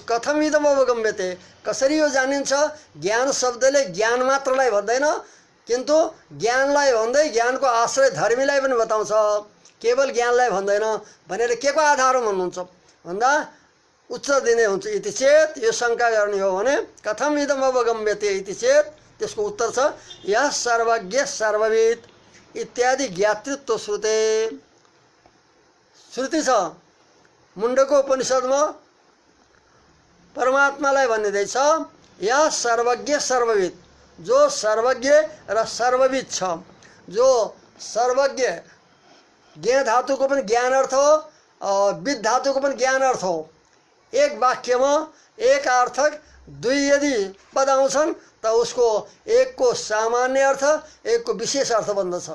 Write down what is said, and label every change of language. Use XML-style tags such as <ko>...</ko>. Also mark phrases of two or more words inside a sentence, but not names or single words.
<sa>कथमिदम अवगम्यते,</sa> <ne>कसरी यो जानिन्छ? ज्ञान शब्दले ज्ञान मात्रलाई भन्दैन, किन्तु ज्ञानलाई भन्दै ज्ञानको आश्रय धर्मीलाई पनि बताउँछ, केवल ज्ञानलाई भन्दैन भनेर के को आधारमा भन्नुहुन्छ भन्दा उत्तर दिने हुन्छ।</ne> <sa>इति चेत,</sa> <ne>यो शङ्का गर्ने हो भने</ne> <sa>कथम इदम अवगम्यते इति चेत,</sa> <ne>त्यसको उत्तर छ</ne> <sa>यः सर्वज्ञ सर्वविद इत्यादि ज्ञातृत्व श्रुते।</sa> <ne>श्रुति छ मुण्डको उपनिषदमा परमात्मालाई भनिँदैछ</ne> <sa>यः सर्वज्ञ सर्वविद,</sa> <ne>जो सर्वज्ञ र सर्वविद छ। जो सर्वज्ञ, ज्ञ धातुको पनि ज्ञान अर्थ हो, विद धातुको पनि ज्ञान अर्थ हो। एक वाक्यमा एक अर्थक दुई यदि पद आउँछन् त उसको एक को सामान्य अर्थ, एक को विशेष अर्थ बन्दछ।</ne>